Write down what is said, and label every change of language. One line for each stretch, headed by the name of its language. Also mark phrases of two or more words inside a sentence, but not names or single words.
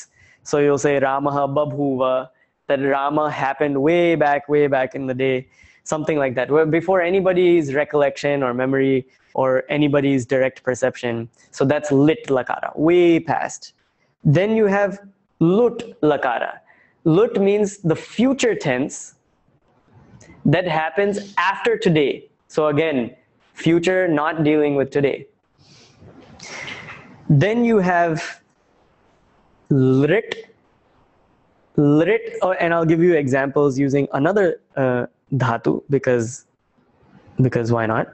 English: So you'll say
Sanskrit: Ramaha babhuva,
English: that Rama happened way back in the day, something like that, where before anybody's recollection or memory or anybody's direct perception. So that's lit lakara, way past. Then you have lut lakara. Lut means the future tense that happens after today. So again, future not dealing with today. Then you have lit, and I'll give you examples using another dhatu because why not?